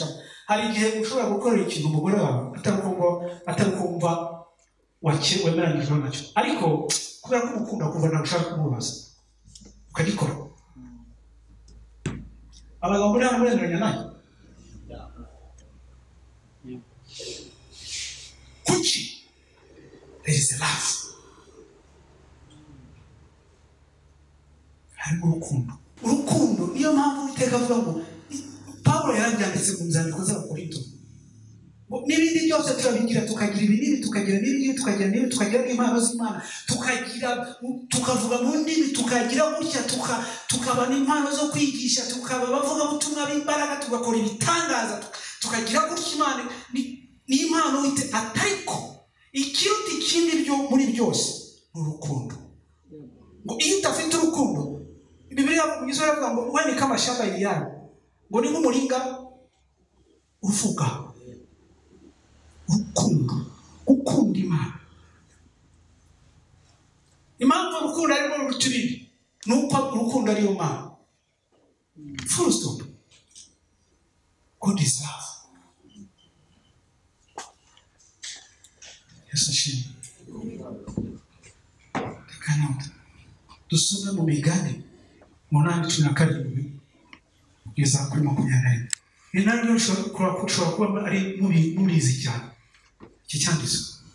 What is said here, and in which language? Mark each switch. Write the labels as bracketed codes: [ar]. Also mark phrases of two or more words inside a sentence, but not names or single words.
[rw] Hari igihe ushobora gukorera ikintu umugore wawe atari kumva wemeranyijwe nacyo, ariko kubera ko umukunda kuva ntabwo ushaka kumubaza ukagikora. Abagabo muri hano baremeranya nayo kuki? [en] There is a love. [rw] Harimo urukundo. Niyo mpamvu Uwiteka avuga ngo Pawulo yarabyanditse mu nzandiko z'Abakorinto. N'ibindi byose turabigira tukagira ibinini tukagira n'ibindi tukagira impano z'Imana tukavuga mu ndimi tukagira gutya tukaba n'impano zo kwigisha tukaba bavuga ubutumwa b'imbaraga tugakora ibitangaza tukagira gutya. Imana ni impano atariko ikiruta ikindi byo muri byose ni urukundo. Ngo iyo utafite urukundo Bibiliya ivuga ngo wani kama shamba yari ngo ni nk'umuringa uvuga. Gukunda Imana. Impamvu urukundo ari rwo rutubiri nuko urukundo ari yo Mana. [en] Full stop. God is love. [rw] Yesu ashimwe. Kanota dusoma mu Migani 8:17 kugeza kuri 20. Ni nabyo ushobora kuba ari mubizi cyane iki cyanditswe.